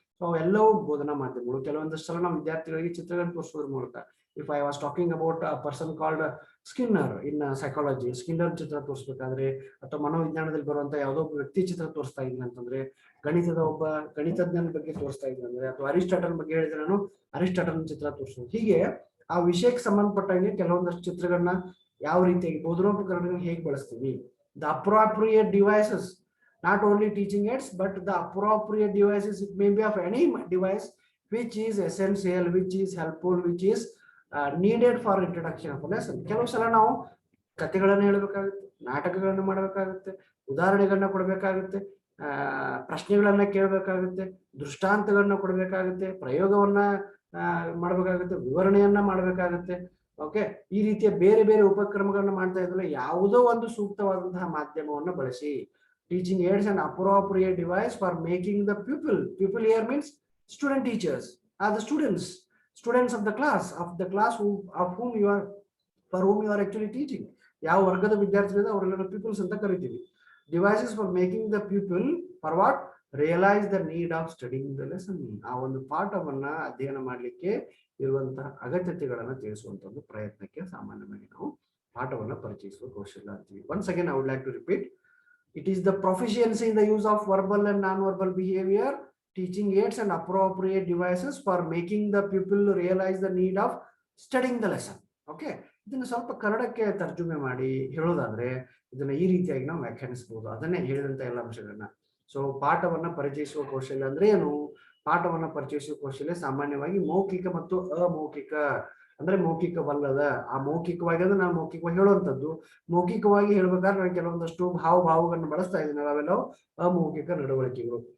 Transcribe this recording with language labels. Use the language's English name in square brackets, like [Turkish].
[Kannada] So ಅವೆಲ್ಲವೂ ಬೋಧನಾ ಮಾಧ್ಯಮಗಳು. ಕೆಲವೊಂದಷ್ಟು ಸಲ ನಾವು ವಿದ್ಯಾರ್ಥಿಗಳಿಗೆ ಚಿತ್ರಗಳನ್ನು ತೋರಿಸೋದ್ರ ಮೂಲಕ, [English] if I was talking about a person called Skinner in psychology, [Kannada] Skinner ಚಿತ್ರ ತೋರಿಸ್ಬೇಕಾದ್ರೆ ಅಥವಾ ಮನೋವಿಜ್ಞಾನದಲ್ಲಿ ಬರುವಂತ ಯಾವುದೋ ಒಬ್ಬ ವ್ಯಕ್ತಿ ಚಿತ್ರ ತೋರಿಸ್ತಾ ಇದ್ದೀನಿ ಅಂತಂದ್ರೆ, ಒಬ್ಬ ಗಣಿತಜ್ಞನ ಬಗ್ಗೆ ತೋರಿಸ್ತಾ ಇದ್ದೀನಿ ಅಂದ್ರೆ, ಅಥವಾ ಅರಿಸ್ಟಾಟಲ್ ಬಗ್ಗೆ ಹೇಳಿದ್ರೆ ನಾನು ಅರಿಸ್ಟಾಟಲ್ ಚಿತ್ರ ತೋರಿಸೋದು. ಹೀಗೆ ಆ ವಿಷಯಕ್ಕೆ ಸಂಬಂಧಪಟ್ಟಂಗೆ ಕೆಲವೊಂದಷ್ಟು ಚಿತ್ರಗಳನ್ನ ಯಾವ ರೀತಿಯಾಗಿ ಬೋಧನೋಪಕರಣಗಳನ್ನ ಹೇಗೆ ಬಳಸ್ತೀವಿ. [English] The appropriate devices, not only teaching aids but the appropriate devices, it may be of any device which is essential, which is helpful, which is needed for introduction of a lesson. [Kannada] ಕೆಲವು ಸಲ ನಾವು ಕಥೆಗಳನ್ನು ಹೇಳಬೇಕಾಗುತ್ತೆ, ನಾಟಕಗಳನ್ನು ಮಾಡಬೇಕಾಗುತ್ತೆ, ಉದಾಹರಣೆಗಳನ್ನ ಕೊಡಬೇಕಾಗುತ್ತೆ, ಪ್ರಶ್ನೆಗಳನ್ನ ಕೇಳಬೇಕಾಗುತ್ತೆ, ದೃಷ್ಟಾಂತಗಳನ್ನ ಕೊಡಬೇಕಾಗುತ್ತೆ, ಪ್ರಯೋಗವನ್ನ ಮಾಡಬೇಕಾಗುತ್ತೆ, ವಿವರಣೆಯನ್ನ ಮಾಡಬೇಕಾಗುತ್ತೆ. ಓಕೆ, ಈ ರೀತಿಯ ಬೇರೆ ಬೇರೆ ಉಪಕ್ರಮಗಳನ್ನ ಮಾಡ್ತಾ ಇದ್ರೆ ಯಾವುದೋ ಒಂದು ಸೂಕ್ತವಾದಂತಹ ಮಾಧ್ಯಮವನ್ನು ಬಳಸಿ. [English] Teaching aids and appropriate device for making the pupil here means student teachers are the students of the class for whom you are actually teaching. [Kannada] ಯಾವ ವರ್ಗದ ವಿದ್ಯಾರ್ಥಿಗಳಿಂದ ಅವರೆಲ್ಲ ಪೀಪಲ್ಸ್ ಅಂತ ಕರಿತೀವಿ. [English] devices for making the pupil for what realize the need of studying the lesson. [Kannada] ಆ ಒಂದು ಪಾಠವನ್ನ ಅಧ್ಯಯನ ಮಾಡಲಿಕ್ಕೆ ಇರುವಂತಹ ಅಗತ್ಯತೆಗಳನ್ನು ತಿಳಿಸುವಂತ ಒಂದು ಪ್ರಯತ್ನಕ್ಕೆ ಸಾಮಾನ್ಯವಾಗಿ ನಾವು ಪಾಠವನ್ನ ಪರಿಚಯಿಸುವ ಕೌಶಲ್ಯ ಅಂತೀವಿ. [English] Once again I would like to repeat, it is the proficiency in the use of verbal and non-verbal behavior, teaching aids and appropriate devices for making the pupil realize the need of studying the lesson. [Kannada] Okay, ಇದನ್ನು ಸ್ವಲ್ಪ ಕನ್ನಡಕ್ಕೆ ತರ್ಜುಮೆ ಮಾಡಿ ಹೇಳೋದಾದ್ರೆ ಇದನ್ನ ಈ ರೀತಿಯಾಗಿ ನಾವು ವ್ಯಾಖ್ಯಾನಿಸಬಹುದು, ಅದನ್ನೇ ಹೇಳಿದಂತ ಎಲ್ಲ ಅಂಶಗಳನ್ನ. ಸೊ ಪಾಠವನ್ನ ಪರಿಚಯಿಸುವ ಕೌಶಲ್ಯ ಅಂದ್ರೆ ಏನು? ಪಾಠವನ್ನ ಪರಿಚಯಿಸುವ ಕೌಶಲ್ಯ ಸಾಮಾನ್ಯವಾಗಿ ಮೌಖಿಕ ಮತ್ತು ಅಮೌಖಿಕ, ಅಂದ್ರೆ ಮೌಖಿಕವಲ್ಲದ, ಆ ಮೌಖಿಕವಾಗಿ ಅಂದ್ರೆ ನಾನು ಮೌಖಿಕವಾಗಿ ಹೇಳುವಂಥದ್ದು, ಮೌಖಿಕವಾಗಿ ಹೇಳ್ಬೇಕಾದ್ರೆ ನಾನು ಕೆಲವೊಂದಷ್ಟು ಭಾವಗಳನ್ನು ಬಳಸ್ತಾ ಇದ್ದೀನಿ, ಅವೆಲ್ಲ ಅಮೌಖಿಕ ನಡವಳಿಕೆಗಳು.